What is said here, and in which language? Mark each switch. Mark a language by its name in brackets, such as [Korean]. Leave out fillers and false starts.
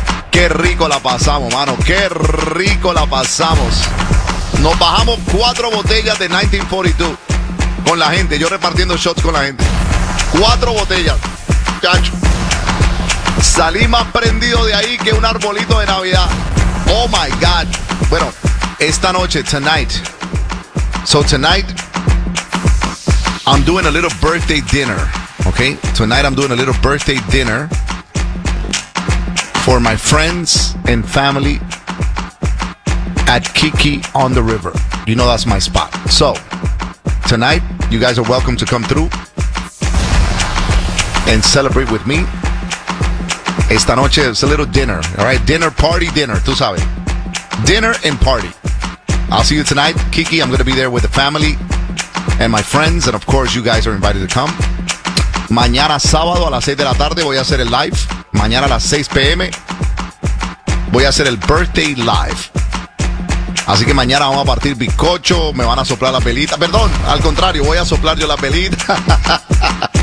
[Spanish] Qué rico la pasamos, mano. Qué rico la pasamos. Nos bajamos 4 botellas de 1942 con la gente. Yo repartiendo shots con la gente. 4 botellas. Chacho. Salí más prendido de ahí que un arbolito de Navidad. [English] Oh, my God. [Spanish] Bueno, esta noche, [English] tonight. So, tonight, I'm doing a little birthday dinner. Okay? Tonight, I'm doing a little birthday dinner for my friends and family at Kiki on the River. You know that's my spot. So, tonight, you guys are welcome to come through and celebrate with me. [Spanish] Esta noche es [English] a little dinner, all right? Dinner, party, dinner, [Spanish] tú sabes. [English] Dinner and party. I'll see you tonight, Kiki. I'm going to be there with the family and my friends. And, of course, you guys are invited to come. [Spanish] Mañana sábado a las 6 de la tarde voy a hacer el live. Mañana a las 6 p.m. voy a hacer el [English] birthday live. [Spanish] Así que mañana vamos a partir bizcocho. Me van a soplar la velita. Perdón, al contrario, voy a soplar yo la velita.